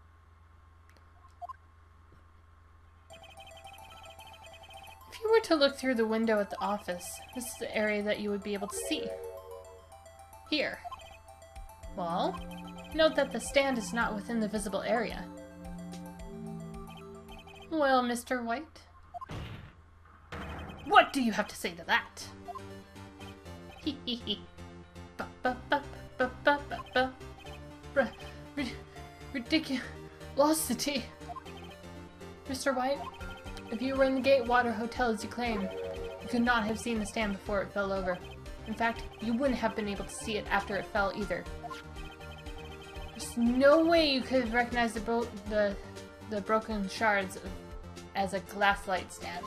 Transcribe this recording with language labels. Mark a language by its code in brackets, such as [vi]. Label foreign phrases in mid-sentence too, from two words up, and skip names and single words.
[en] If you were to look through the window at the office, this is the area that you would be able to see. Here. Well, note that the stand is not within the visible area. Well, Mr. White? What do you have to say to that? Hee hee hee. Ba ba ba ba ba ba ba. Ridiculosity. Mr. White, if you were in the Gatewater Hotel as you claim, you could not have seen the stand before it fell over. In fact, you wouldn't have been able to see it after it fell either. There's no way you could have recognized the broken shards as a glass light stand.